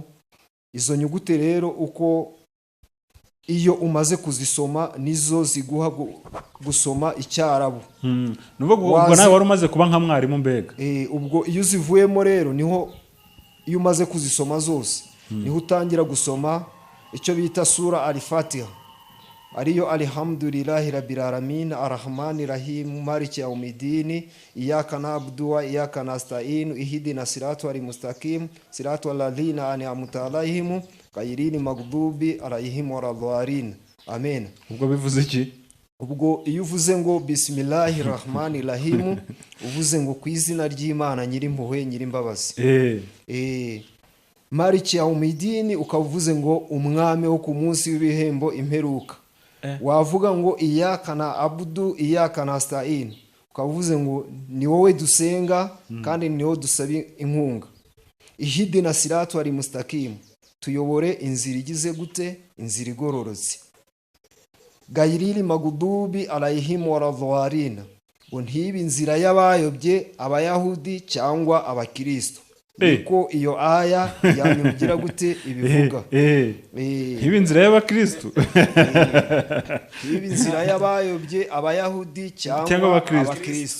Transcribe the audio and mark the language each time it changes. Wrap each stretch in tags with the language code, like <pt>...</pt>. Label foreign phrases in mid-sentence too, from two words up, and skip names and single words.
<rw>Izo nyugute rero uko iyo umaze kuzisoma nizo ziguha gusoma icyarabu. Ubwo nawe wari umaze kuba nka mwarimu mbega. Ubwo iyo uzivuyemo rero niho iyo umaze kuzisoma zose niho utangira gusoma icyo bita sura al-Fatiha, ariyo</rw> <ar>الحمد لله رب العالمين الرحمن الرحيم مالك يوم الدين إياك نعبد وإياك نستعين اهدنا الصراط المستقيم صراط الذين أنعمت عليهم غير المغضوب عليهم ولا الضالين.</ar> <rw>Amen. Ubwo bivuze iki? Ubwo iyo uvuze ngo</rw> <ar>بسم الله الرحمن الرحيم</ar> <rw>uvuze ngo ku izina ry'Imana nyirimpuhwe nyirimbabazi.</rw> <ar>مالك يوم الدين</ar> <rw>ukavuze ngo umwami wo ku munsi w'ibihembo imperuka. Wavuga ngo</rw> <ar>إياك نعبد إياك نستعين</ar> <rw>ukavuze ngo ni wowe dusenga kandi ni wowe dusaba inkunga.</rw> <ar>اهدنا الصراط المستقيم</ar> <rw>tuyobore inzira igize gute? Inzira igororotse.</rw> <ar>غير المغضوب عليهم ولا الضالين</ar> <rw>ngo ntibe inzira y'abayobye abayahudi cyangwa abakristo. Niko iyo aya yanyugira gute ibivuga. Ntibe inzira y'abakristo. Ntibe inzira y'abayobye abayahudi cyangwa abakristo.</rw>